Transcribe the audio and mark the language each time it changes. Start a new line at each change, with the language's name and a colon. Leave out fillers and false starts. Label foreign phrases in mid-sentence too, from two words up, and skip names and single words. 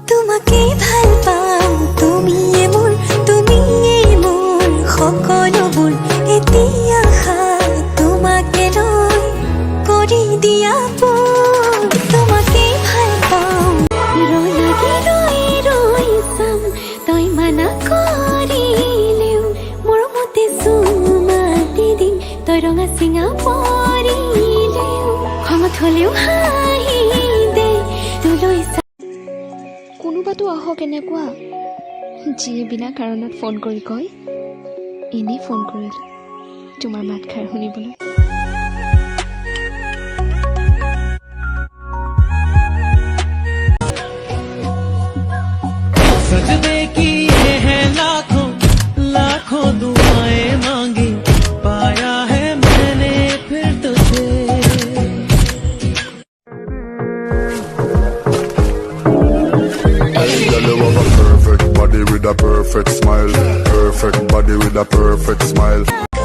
Assamese: তোমাকে ভাল পাওঁ তুমিয়ে মোৰ সকলোবোৰ এতিয়া তোমাকে লৈ কৰি দিয়া তোমাকে ভাল পাওঁ ৰৈ চাম তই মানা কৰিলেও মোৰ মতে চুমা দি দিম তই ৰঙা চিঙা পৰিলেও খঙত হ'লেও হাঁহি দে তোলৈ কোনোবাতো আহক এনেকুৱা যিয়ে বিনা কাৰণত ফোন কৰি কয় এনেই ফোন কৰিলোঁ তোমাৰ মাতষাৰ শুনিবলৈ।
Hindi: सजदे की ये है लाखों लाखों दुआएं मांगी पाया है मैंने फिर तुझे।
English: Hey girl, you have a perfect body with a perfect smile. Perfect body with a perfect smile.